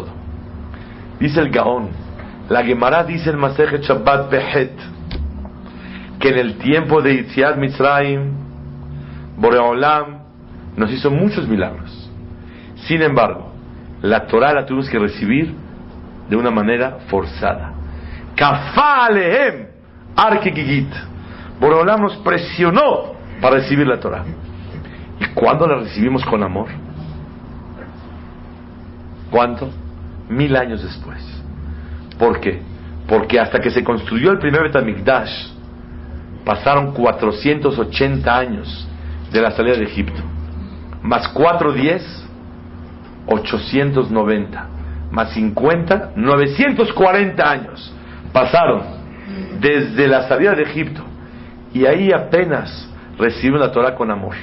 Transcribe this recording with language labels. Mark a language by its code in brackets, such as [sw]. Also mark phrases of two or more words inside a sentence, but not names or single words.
[es] Dice el Gaón, la Gemara dice en Masejet Shabbat Behet, que en el tiempo de [he] יציאת מצרים, [es] Boreolam nos hizo muchos milagros. Sin embargo, la Torah la tuvimos que recibir de una manera forzada. [he] כפה עליהם הר כגיגית. [es] Boreolam nos presionó para recibir la Torah. ¿Y cuándo la recibimos con amor? ¿Cuánto? 1000 años después. ¿Por qué? Porque hasta que se construyó el primer [he] בית המקדש [es] pasaron 480 años de la salida de Egipto, más 410, 890, más 50, 940 años pasaron desde la salida de Egipto, y ahí apenas recibieron la Torah con amor.